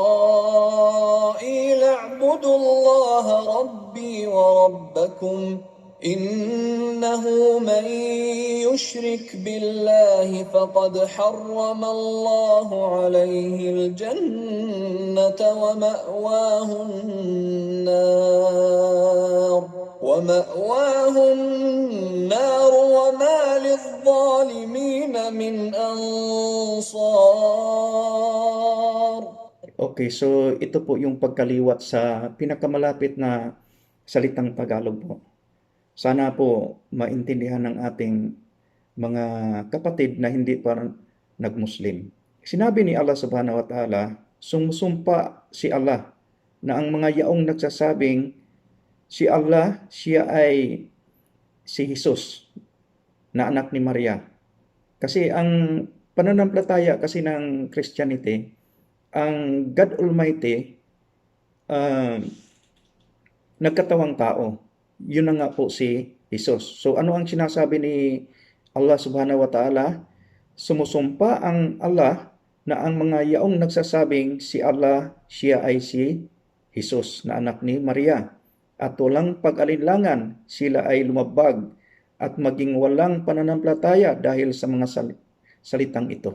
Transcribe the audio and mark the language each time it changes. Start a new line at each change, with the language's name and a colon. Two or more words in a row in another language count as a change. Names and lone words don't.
Arabic: إسرائيل اعبدوا الله ربي وربكم إنه من يشرك بالله فقد حرم الله عليه الجنة ومأواه النار وما للظالمين من أنصار.
Filipino: Okay, so ito po yung pagkaliwat sa pinakamalapit na salitang Tagalog po. Sana po maintindihan ng ating mga kapatid na hindi pa nagmuslim. Sinabi ni Allah
Arabic: سبحانه وتعالى,
Filipino: sumusumpa si Allah na ang mga yaong nagsasabing si Allah, siya ay si Jesus na anak ni Maria. Kasi ang pananampalataya kasi ng Christianity, ang
English: God Almighty,
Filipino: nagkatawang tao. Yun na nga po si Jesus. So ano ang sinasabi ni Allah
Arabic: سبحانه وتعالى?
Filipino: Sumusumpa ang Allah na ang mga yaong nagsasabing si Allah, siya ay si Jesus na anak ni Maria. At walang pag-alinlangan, sila ay lumabag at maging walang pananampalataya dahil sa mga salitang ito.